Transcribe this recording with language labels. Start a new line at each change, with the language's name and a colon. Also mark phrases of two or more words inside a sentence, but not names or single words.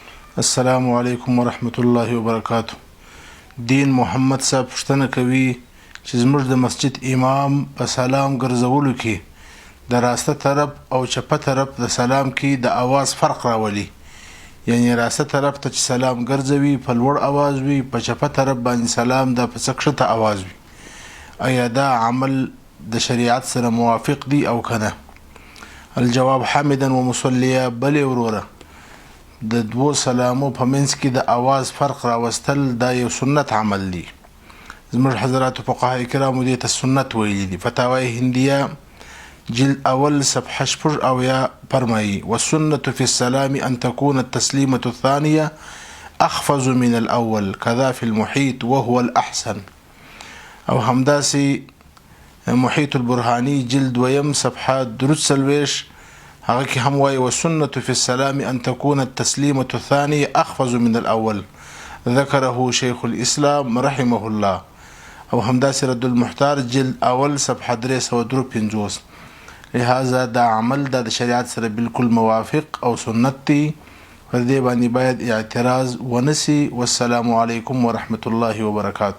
Arabic: السلام علیکم ورحمت الله وبرکاتہ.
Pashto: دین محمد صاحب پوښتنه کوي چې زموږ د مسجد امام په سلام ګرځولو کې د راسته طرف او چپه طرف د سلام کې د اواز فرق راولي، یعنی راسته طرف ته چې سلام ګرځوي په لوړ اواز وي، په چپه طرف باندې سلام د په څکښته اواز وي. آیا دا عمل د شریعت سره موافق دی او کنه؟
Arabic: الجواب حمدا ومصلیا.
Pashto: بلې وروره د دوو سلامو په منځ کې د اواز فرق راوستل دا یو سنت عمل دی. زموږ حضرات فقهای کرامو دې ته سنت ویلي دي. فتاوی هندیه جلد اول صفحه 86 فرمایي:
Arabic: والسنة في السلام ان تكون التسليمة الثانية اخفض من الاول كذا في المحيط وهو الاحسن.
Pashto: او همداسي محيط البرهاني جلد ويم صفحه 3 هغه کې هم وایي:
Arabic: والسنة في السلام ان تكون التسليمة الثانية اخفض من الاول ذكره شيخ الاسلام رحمه الله.
Pashto: او همداسي رد المحتار جلد اول صفحه 353. لهذا دا عمل دا شریعت سره بالکل موافق او سنت دی، پر دې باندې باید اعتراض ونسی.
Arabic: والسلام علیکم ورحمت الله وبرکاته.